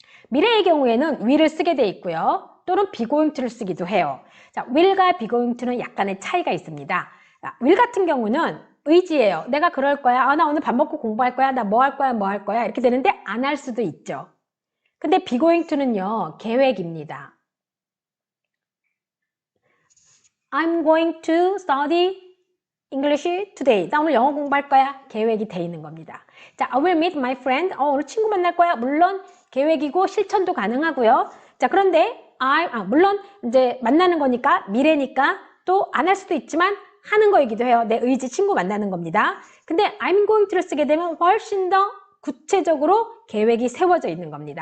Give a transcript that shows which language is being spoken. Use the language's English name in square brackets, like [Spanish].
[Korean] 미래의 경우에는 will을 쓰게 돼 있고요. 또는 비고잉투를 쓰기도 해요. 자, will과 비고잉투는 약간의 차이가 있습니다. 자, will 같은 경우는 의지예요. 내가 그럴 거야. 아, 나 오늘 밥 먹고 공부할 거야. 나 뭐 할 거야, 뭐 할 거야. 이렇게 되는데 안 할 수도 있죠. 근데 비고잉투는요, 계획입니다. [English] I'm going to study English today. [Korean] 나 오늘 영어 공부할 거야. 계획이 돼 있는 겁니다. 자, [English] I will meet my friend. [Korean] 오늘 친구 만날 거야. 물론 계획이고 실천도 가능하고요. 자, 그런데 물론 이제 만나는 거니까 미래니까 또 안 할 수도 있지만 하는 거이기도 해요. 내 의지 친구 만나는 겁니다. 근데 I'm going to를 쓰게 되면 훨씬 더 구체적으로 계획이 세워져 있는 겁니다.